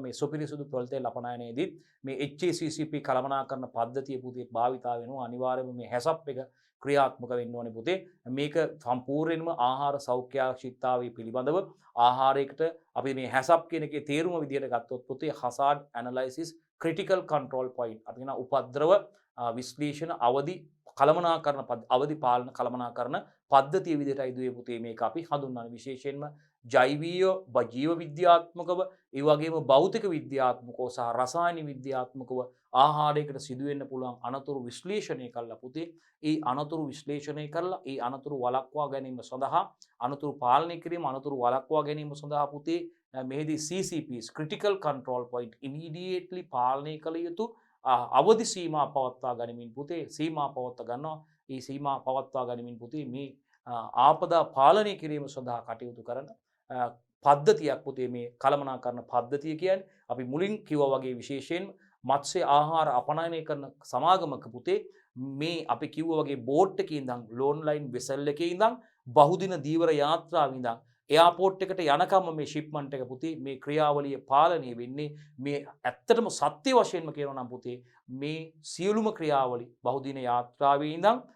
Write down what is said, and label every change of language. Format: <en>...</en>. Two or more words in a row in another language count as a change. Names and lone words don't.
<si>මේ සුපිරිසුදු පොල් තෙල් අපනයනයේදී මේ HACCP කළමනාකරණ පද්ධතිය පුතේ භාවිතා වෙනවා. අනිවාර්යයෙන්ම මේ හැසප් එක ක්‍රියාත්මක වෙන්න ඕනේ පුතේ. මේක සම්පූර්ණයෙන්ම ආහාර සෞඛ්‍ය ආරක්ෂිතතාවය පිළිබඳව ආහාරයකට අපි මේ හැසප් කියන එකේ තේරුම විදිහට ගත්තොත් පුතේ</si> <en>hazard analysis critical control point</en> <si>අපි කියන උපද්‍රව විශ්ලේෂණ අවදි පාලන කළමනාකරණ පද්ධතිය විදිහටයි දුවේ පුතේ මේක අපි හඳුන්වන්නේ. විශේෂයෙන්ම ජෛවීය ජීව විද්‍යාත්මකව ඒ වගේම භෞතික විද්‍යාත්මකව සහ රසායනික විද්‍යාත්මකව ආහාරයකට සිදුවෙන්න පුළුවන් අනතුරු විශ්ලේෂණය කළා පුතේ. ඒ අනතුරු විශ්ලේෂණය කරලා ඒ අනතුරු වළක්වා ගැනීම සඳහා අනතුරු පාලනය කිරීම අනතුරු වළක්වා ගැනීම සඳහා පුතේ මෙහිදී</si> <en>CCPs critical control point immediately</en> <si>පාලනය කළ යුතු අවදි සීමා පවත්වා ගනිමින් පුතේ සීමා පවත්වා ගන්නවා. ඒ සීමා පවත්වා ගනිමින් පුතේ මේ ආපදා පාලනය කිරීම සඳහා කටයුතු කරන පද්ධතියක් පුතේ මේ කළමනාකරණ පද්ධතිය කියන්නේ. අපි මුලින් කිව්වා වගේ විශේෂයෙන් මත්ස්‍ය ආහාර අපනයනය කරන සමාගමක පුතේ මේ අපි කිව්වා වගේ බෝට් එකේ ඉඳන්</si> <en>long line vessel</en> <si>එකේ ඉඳන් බහුදින දීවර යාත්‍රාවේ ඉඳන් එයාපෝට් එකට යනකම් මේ ෂිප්මන්ට් එක පුතේ මේ ක්‍රියාවලිය පාලනය වෙන්නේ මේ ඇත්තටම සත්‍ය වශයෙන්ම කියනවා නම් පුතේ මේ සියලුම ක්‍රියාවලි බහුදින යාත්‍රාවේ ඉඳන්</si>